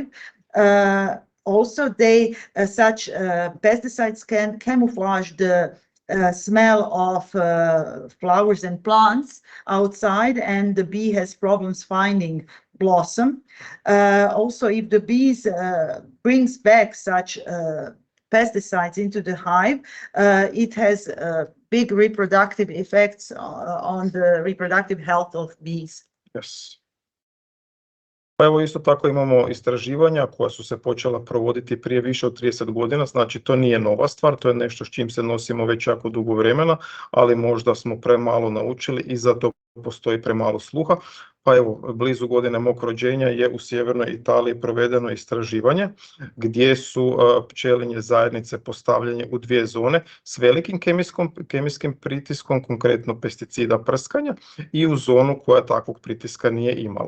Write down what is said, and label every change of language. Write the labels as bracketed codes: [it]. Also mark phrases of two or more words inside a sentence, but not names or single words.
[en] Also, such pesticides can camouflage the smell of flowers and plants outside, and the bee has problems finding blossom. Also, if the bees brings back such pesticides into the hive, it has big reproductive effects on the reproductive health of bees. Yes. [hr] Pa evo isto tako imamo istraživanja koja su se počela provoditi prije više od 30 godina, znači to nije nova stvar, to je nešto s čim se nosimo već jako dugo vremena, ali možda smo premalo naučili i zato postoji premalo sluha. Pa evo, blizu godine mog rođenja je u sjevernoj Italiji provedeno istraživanje gdje su pčelinje zajednice postavljene u dvije zone s velikim kemijskim pritiskom, konkretno pesticida prskanja, i u zonu koja takvog pritiska nije imala.